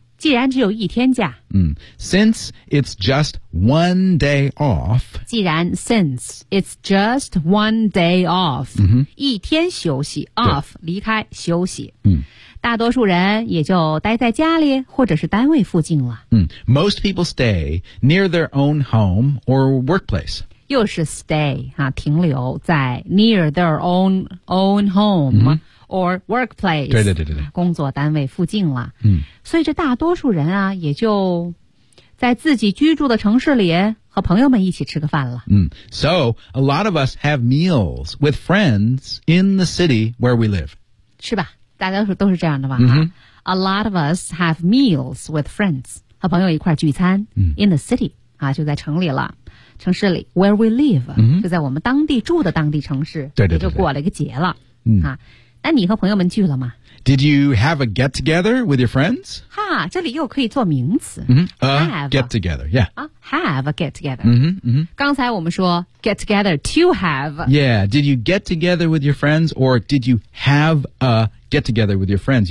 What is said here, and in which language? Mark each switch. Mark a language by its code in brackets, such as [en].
[zh] 既然只有一天假。 [en] Since it's just one day off。 [zh] 既然 [en] since it's just one day off。 [zh] 一天休息 off 离开休息。大多数人也就待在家里或者是单位附近了。 [en] Most people stay near their own home or workplace. [zh] 又是 [en] stay, [zh] 啊，停留在 [en] near their own home、mm-hmm. or workplace. [zh] 对对对对。工作单位附近了。嗯、所以这大多数人啊也就在自己居住的城市里和朋友们一起吃个饭了。 [en] So, a lot of us have meals with friends in the city where we live. [zh] 是吧？大家都是这样的吧、 mm-hmm. [en] ？A lot of us have meals with friends, [zh] 和朋友一块聚餐、 mm-hmm. [en] in the city, [zh] 啊，就在城里了。城市里 , [en] where we live,、 mm-hmm. [zh] 就在我们当地住的当地城市。对对 对, 对。就过了一个节了。 Mm-hmm. 啊，那你和朋友们聚了吗？ [en] Did you have a get together with your friends? [zh] 哈，这里又可以做名词。 Mm-hmm. [en] Have. Get together, yeah.、啊、have a get together. Mm-hmm. Mm-hmm. [zh] 刚才我们说 [en] get together to have. Yeah, did you get together with your friends or did you have a get together with your friends?